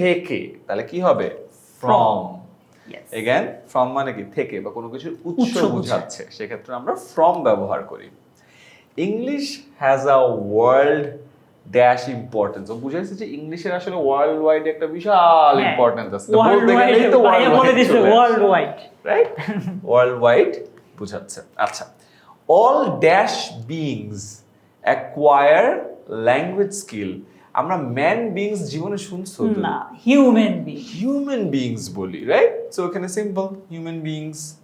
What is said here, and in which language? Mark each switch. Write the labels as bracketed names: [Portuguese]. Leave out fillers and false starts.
[Bangla] থেকে, তাহলে কি হবে? ফ্রম। [English] Yes. [Bangla] এগেন ফ্রম মানে কি? থেকে বা কোনো কিছুর উৎস উৎস বোঝায়। বোঝাচ্ছে, সেক্ষেত্রে আমরা ফ্রম ব্যবহার করি। [English] English has a world dash importance. [Bangla] ও বুঝাইছে যে ইংলিশের আসলে ওয়ার্ল্ড ওয়াইড একটা বিশাল হ্যাঁ, ইম্পর্টেন্স আছে। [English] world wide, [Bangla] ভাইয়া বলে দিছে [English] world wide, [Bangla] right? World wide বুঝাচ্ছে। [English] আচ্ছা, all dash beings acquire language skill. [Bangla] আমরা ম্যান বিংস জীবনে শুনছো তো? না, হিউম্যান বিং। হিউম্যান বিংস বলি, রাইট? সো এখানে সিম্পল হিউম্যান বিংস।